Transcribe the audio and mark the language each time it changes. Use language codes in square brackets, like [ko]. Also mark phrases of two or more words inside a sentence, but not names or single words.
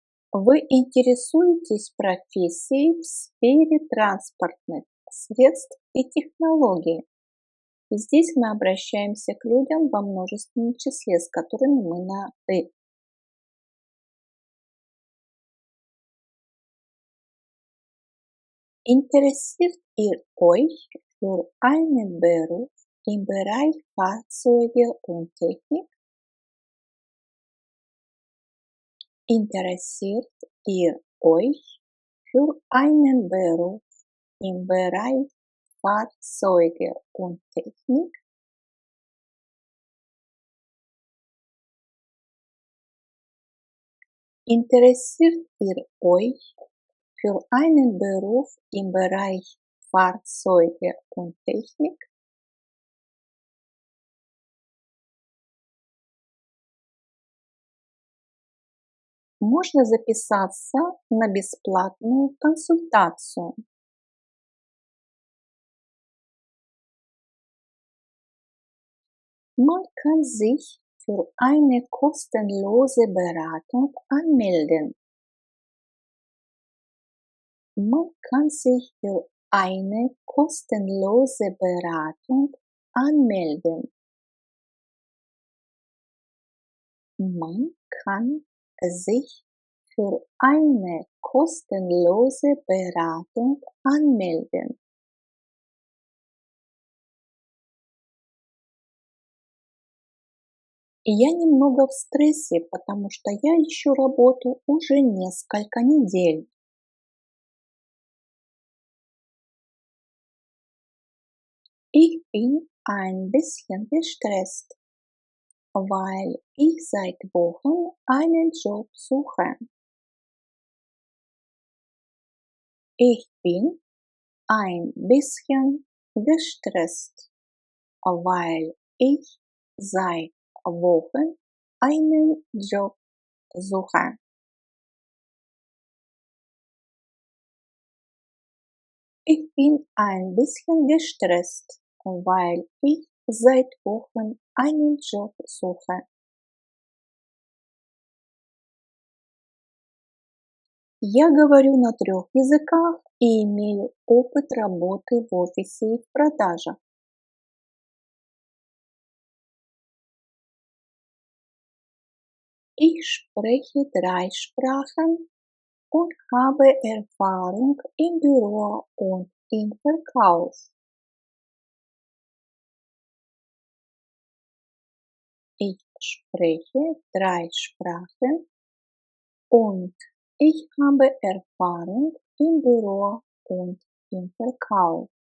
[ru] Вы интересуетесь профессией в сфере транспортных средств и технологий. И здесь мы обращаемся к людям во множественном числе, с которыми мы на «ты». [de] Interessiert ihr euch für einen Beruf im Bereich Fahrzeuge und Technik? Interessiert ihr euch für einen Beruf im Bereich Fahrzeuge und Technik? Interessiert ihr euch für einen Beruf im Bereich Fahrzeuge und Technik? [ru] Можно записаться на бесплатную консультацию. [de] Man kann sich für eine kostenlose Beratung anmelden. Man kann sich für eine kostenlose Beratung anmelden. Man kann sich für eine kostenlose Beratung anmelden. [ru] Я немного в стрессе, потому что я ищу работу уже несколько недель. [de] Ich bin ein bisschen gestresst, weil ich seit Wochen einen Job suche. Ich bin ein bisschen gestresst, weil ich seit Wochen einen Job suche. Ich bin ein bisschen gestresst, weil ich seit Wochen einen Job suche. [ru] Я говорю на 3 языках и имею опыт работы в офисе и в продажах. [de] Ich spreche 3 Sprachen und habe Erfahrung im Büro und im Verkauf. Ich spreche 3 Sprachen und ich habe Erfahrung im Büro und im Verkauf.